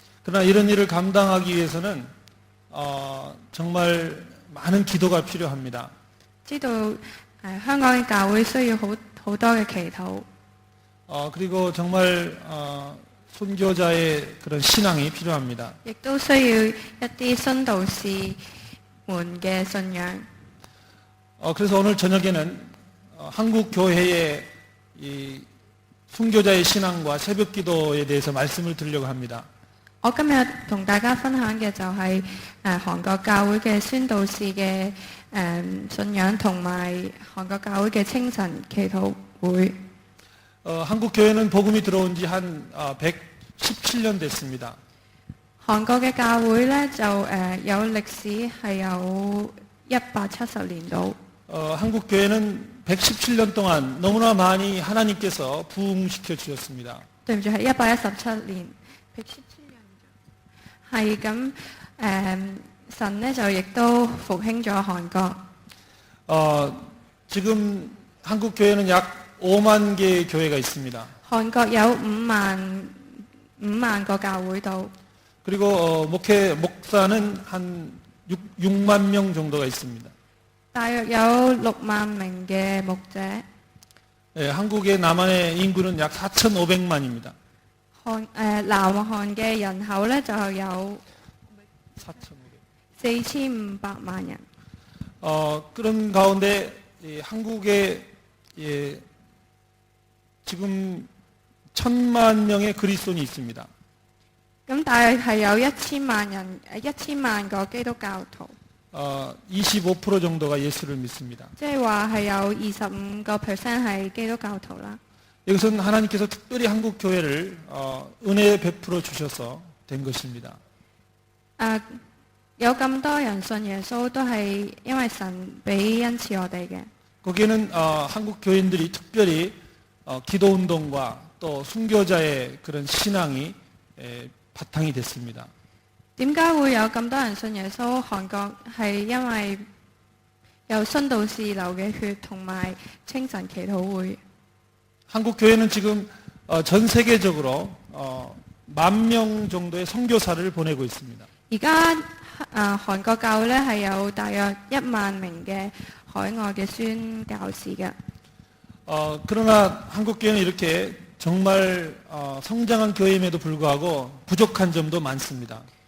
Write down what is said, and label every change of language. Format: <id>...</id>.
<ko>그러나 이런 일을 감당하기 위해서는 정말 많은 기도가 필요합니다.</ko> <yue>知道香港嘅教會需要好多嘅祈禱。</yue> <ko>그리고 정말 선교자의 그런 신앙이 필요합니다.</ko> <yue>亦都需要一啲殉道士們嘅信仰。</yue> <ko>그래서 오늘 저녁에는 한국 교회의 이 순교자의 신앙과 새벽 기도에 대해서 말씀을 드리려고 합니다.</ko> <yue>我今日同大家分享嘅就係韓國教會嘅宣道士嘅信仰，同埋韓國教會嘅清晨祈禱會。</yue> <ko>한국 교회는 복음이 들어온 지 한 117년 됐습니다.</ko> <yue>韓國嘅教會咧就有歷史係有170年度。</yue> <ko>한국 교회는 117년 동안 너무나 많이 하나님께서 부흥시켜 주셨습니다.</ko> <yue>對唔住係117年係咁神咧就亦都復興咗韓國。</yue> <ko>지금 한국 교회는 약 5만 개의 교회가 있습니다.</ko> <yue>韓國有5萬個教會度，</yue> <ko>그리고 목사는 한 6만 명 정도가 있습니다.</ko> <yue>大約有6萬名嘅牧者。</yue> <ko>한국의 남한의 인구는 약 4,500만입니다.</ko> <yue>南韓嘅人口咧就有 4,500萬人。</yue> <ko>그런 가운데 한국에 지금 1,000만 명의 그리스도인이 있습니다.</ko> <yue>咁大約係有1000萬個基督教徒，</yue> <ko>25% 정도가 예수를 믿습니다.</ko> <yue>即係話係有25% 係基督教徒啦。</yue> <ko>이것은 하나님께서 특별히 한국 교회를 은혜 베풀어 주셔서 된 것입니다.</ko> <yue>有咁多人信耶穌，都係因為神俾恩賜我哋嘅。</yue> <ko>거기에는 한국 교인들이 특별히 기도 운동과 또 순교자의 그런 신앙이 바탕이 됐습니다.</ko> <yue>點解會有咁多人信耶穌？韓國係因為有殉道士流嘅血，同埋清晨祈禱會。</yue> <ko>한국 교회는 지금 전 세계적으로 10,000명 정도의 선교사를 보내고 있습니다.</ko> <yue>而家韓國教會咧係有大約1萬名嘅海外嘅宣教士嘅。</yue> <ko>그러나 한국 교회는 이렇게 정말 성장한 교회임에도 불구하고 부족한 점도 많습니다.</ko>